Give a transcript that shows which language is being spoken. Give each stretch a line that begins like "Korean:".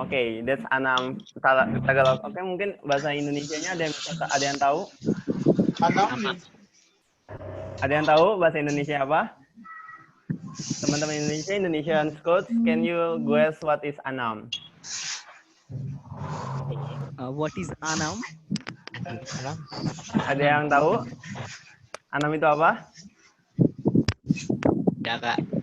English: Okay, that's anam Tagalog.
Indonesian: Okay, mungkin bahasa Indonesianya ada yang tahu?
Filipino: Anam.
Indonesian: Ada yang tahu bahasa Indonesia apa?
English: Teman-teman Indonesian Scouts, can you guess what is anam? What is anam?
Indonesian: Ada yang tahu? Anam itu apa? Ya, Kak.